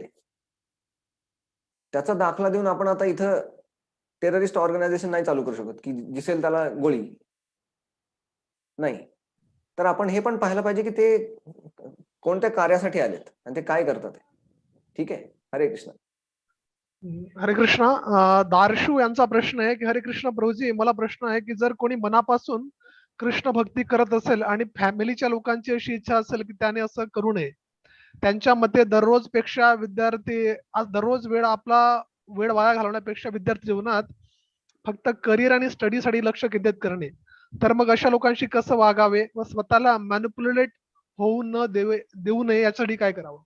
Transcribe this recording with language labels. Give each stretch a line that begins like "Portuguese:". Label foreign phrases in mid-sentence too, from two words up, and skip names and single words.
Marathi: त्याचा दाखला देऊन आपण आता इथं
English: terrorist organization
Marathi: नाही चालू करू शकत की दिसेल त्याला गोळी नाही. तर आपण हे पण पाहायला पाहिजे की ते कोणत्या कार्यासाठी आलेत आणि ते काय करतात. ठीक आहे. हरे कृष्ण. हरे कृष्ण. दारशू यांचा प्रश्न आहे की हरे कृष्ण प्रभूजी, मला प्रश्न आहे की जर कोणी मनापासून कृष्ण भक्ती करत असेल आणि फॅमिलीच्या लोकांची अशी इच्छा असेल की त्याने असं करू नये, त्यांच्या मते दररोज वेळ वाया घालवण्यापेक्षा विद्यार्थी जीवनात फक्त करिअर आणि स्टडीसाठी लक्ष केंद्रित करणे, तर मग अशा लोकांशी कसं वागावे व स्वतःला मॅनिप्युलेट होऊ न देऊ नये यासाठी काय करावं?